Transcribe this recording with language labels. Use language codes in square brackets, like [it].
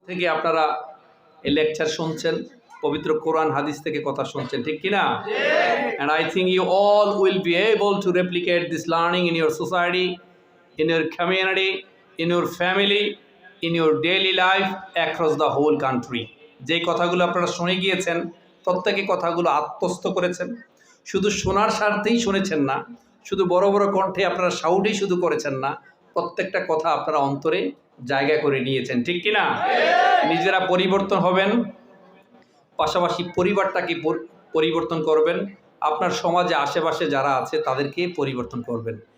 [bn] থেকে আপনারা এই লেকচার শুনছেন, পবিত্র কোরআন হাদিস থেকে কথা শুনছেন, ঠিক কি না? [en] And I think you all will be able to replicate this learning in your society, in your community, in your family, in your daily life across the whole country. [bn] যে কথাগুলো আপনারা শুনে গিয়েছেন, প্রত্যেকে কথাগুলো আত্মস্থ করেছেন। শুধু শোনার স্বার্থেই শুনেছেন না, শুধু বড় বড় কণ্ঠে আপনারা শাউটই শুধু করেছেন না, প্রত্যেকটা কথা আপনারা অন্তরে জায়গা করে নিয়েছেন, ঠিক কি না? নিজেরা পরিবর্তন হবেন, পাশাপাশি পরিবারটাকে পরিবর্তন করবেন, আপনার সমাজে আশেপাশে যারা আছে তাদেরকে পরিবর্তন করবেন।